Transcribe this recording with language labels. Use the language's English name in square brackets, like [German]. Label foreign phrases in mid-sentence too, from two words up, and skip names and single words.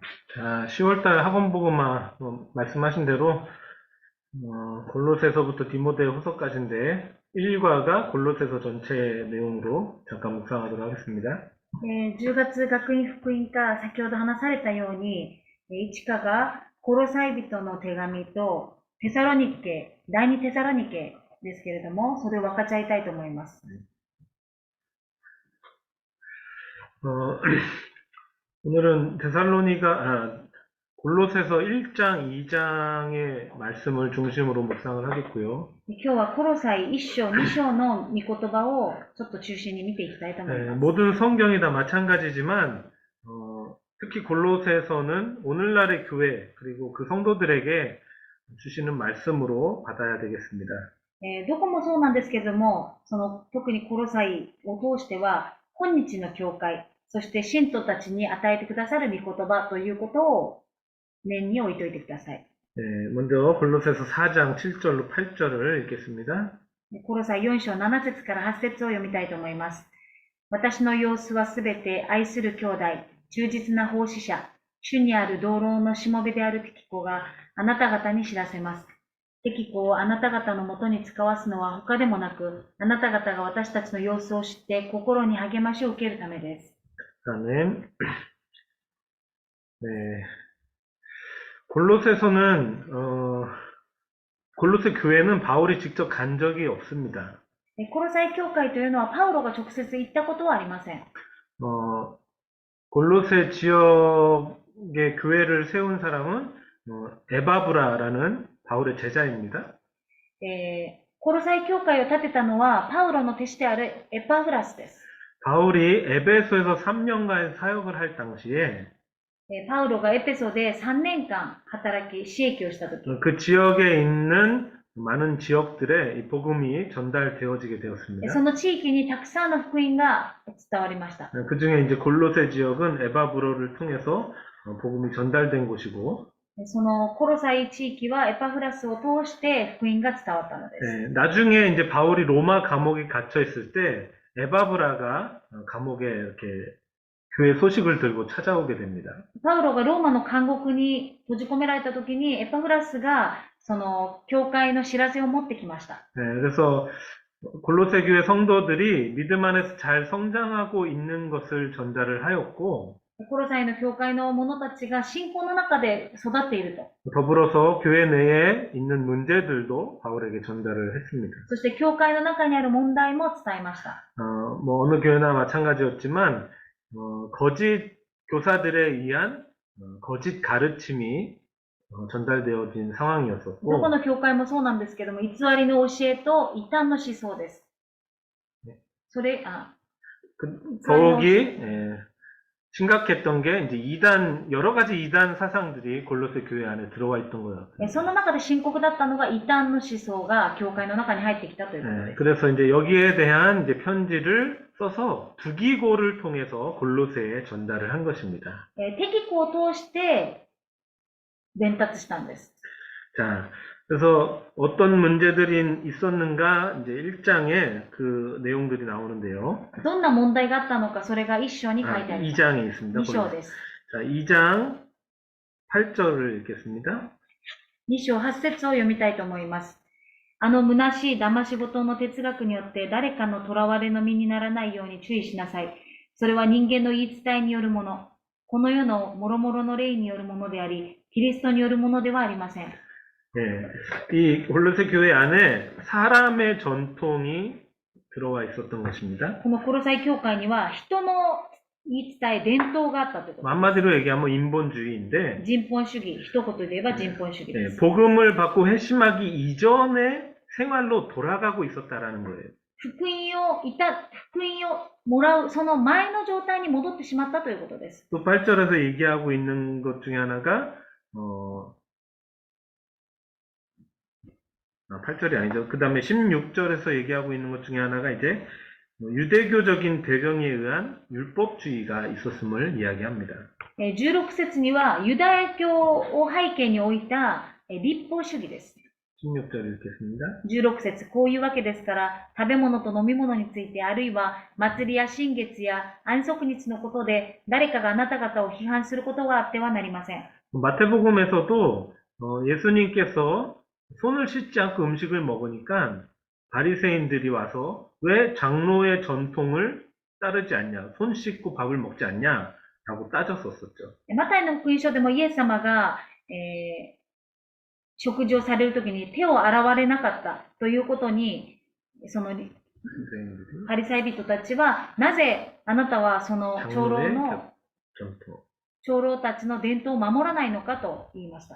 [Korean] 자, 10월달 학원복음화 말씀하신 대로 골로새서부터 디모데 후서까지인데 1과가 골로새서 전체 내용으로 잠깐 묵상하도록 하겠습니다. [Japanese] 10 月学院福音科、先ほど話されたように、1課がコロサイ人の手紙とテサロニケ、第二テサロニケですけれども、それを分かち合いたいと思います。 [Korean] 오늘은 골로새서 1장, 2장의 말씀을 중심으로 묵상을 하겠고요. [Japanese] 今日はコロサイ1章、2章の御言葉をちょっと中心に見ていきたいと思います。 [Korean] 모든 성경이 다 마찬가지지만 특히 골로새서는 오늘날의 교회 그리고 그 성도들에게 주시는 말씀으로 받아야 되겠습니다. [Japanese] どこもそうなんですけれども、特にコロサイを通しては、今日の教会、そして信徒たちに与えてくださる御言葉ということを念に置いておいてください。 [Korean] 먼저 골로새서 4장 7절로 8절을 읽겠습니다. [Japanese] コロサイ4章7節から8節を読みたいと思います。私の様子はすべて愛する兄弟、忠実な奉仕者、主にある同僚のしもべであるテキコがあなた方に知らせます。テキコをあなた方のもとに使わすのは他でもなく、あなた方が私たちの様子を知って心に励ましを受けるためです。 [Korean] 그다음에 골로새서는 골로새 교회는 바울이 직접 간 적이 없습니다. [Japanese] コロサイ教会というのはパウロが直接行ったことはありません。 [Korean] 골로새 지역의 교회를 세운 사람은 에바브라라는 바울의 제자입니다. [Japanese] コロサイ教会を建てたのはパウロの弟子であるエパフラスです。 [Korean] 바울이 에베소에서 3년간 사역을 할 당시에 [Japanese] パウロがエペソで3年間働き、使役をしたとき、 [Korean] 그 지역에 있는 많은 지역들에 이 복음이 전달되어지게 [Japanese] そ [Korean] 되었습니다. [Japanese] の地域にたくさんの福音が伝わりました。 [Korean] 그 중에 이제 골로새 지역은 에바브로를 통해서 복음이 전달된 곳이고, [Japanese] そのコロサイ地域はエパフラスを通して福音が伝わったのです。 [Korean] 나중에 이제 바울이 로마 감옥에 갇혀 있을 때 에바브라가 감옥에 이렇게 교회 소식을 들고 찾아오게 됩니다. [Japanese] パウロがローマの監獄に閉じ込められたときにエパフラスがその教会の知らせを持ってきました。 [Korean] 그래서 골로새 교회 성도들이 믿음 안에서 잘 성장하고 있는 것을 전달을 하였고, [Japanese] コロサイの教会の者たちが信仰の中で育っていると。 [Korean] 더불어서 교회 내에 있는 문제들도 바울에게 전달을 했습니다. [Japanese] そして教会の中にある問題も伝えました。 [Korean] 뭐 어느 교회나 마찬가지였지만 거짓 교사들에 의한 거짓 가르침이 전달되어진 [Japanese] どこ [Korean] 상황이었었고, [Japanese] の教会もそうなんですけども、偽りの教えと異端の思想です。 [Korean] 더욱이 심각했던 게 이제 여러 가지 이단 사상들이 골로새 교회 안에 들어와 있던 거예요. [Japanese] その中で深刻だったのが異端の思想が教会の中に入ってきたということです。 [Korean] 그래서 이제 여기에 대한 이제 편지를 써서 두기고를 통해서 골로새에 전달을 한 것입니다. [Japanese] テキコを通して伝達したんです。 [Korean] 자, 그래서 어떤 문제들이 있었는가 이제 1장에 그 내용들이 나오는데요. [Japanese] どんな問題があったのか、それが1章に書いてあります。 [Korean] 2장에 있습니다. [Japanese] 2 章です。 [Korean] 자, 2장 8절을 읽겠습니다. [Japanese] 2 章8節を読みたいと思います。あの虚しい騙し事の哲学によって誰かの囚われの身にならないように注意しなさい。それは人間の言い伝えによるもの、この世の諸々の霊によるものであり、キリストによるものではありません。 [Korean] 이 골로새 교회 안에 사람의 전통이 들어와 있었던 것입니다. [Japanese] このコロサイ教会には人の言い伝え、伝統があったということです。 [Korean] 한마디로 얘기하면 인본주의인데, [Japanese] 人本主義、一言で言えば人本主義です。 [Korean] 복음을 받고 회심하기 이전의 생활로 돌아가고 있었다라는 거예요. [Japanese] 福音をもらう、その前の状態に戻ってしまったということです。 [Korean] 또 8절에서 얘기하고 있는 것 중에 하나가 8절이 아니죠. 그 다음에 16절에서 얘기하고 있는 것 중에 하나가 이제 유대교적인 배경에 의한 율법주의가 있었음을 이야기합니다. [Japanese] 16節にはユダヤ教を背景に置いた立法主義です。 [Korean] 16절 읽겠습니다. [Japanese] 16 節、こういうわけですから、食べ物と飲み物について、あるいは祭りや新月や安息日のことで、誰かがあなた方を批判することがあってはなりません。 [Korean] 마태복음에서도 예수님께서 손을 씻지 않고 음식을 먹으니까 바리새인들이 와서 왜 장로의 전통을 따르지 않냐, 손 씻고 밥을 먹지 않냐라고 따졌었었죠. [Japanese] マタイの福音書でもイエス様が、食事をされるときに手を洗われなかったということに、その [Korean] 바리새인들이 [Japanese] パリサイ人たちは、なぜあなたはその長老 [Korean] 장로의 [Japanese] の [Korean] 전통. [Japanese] 長老たちの伝統を守らないのかと言いました。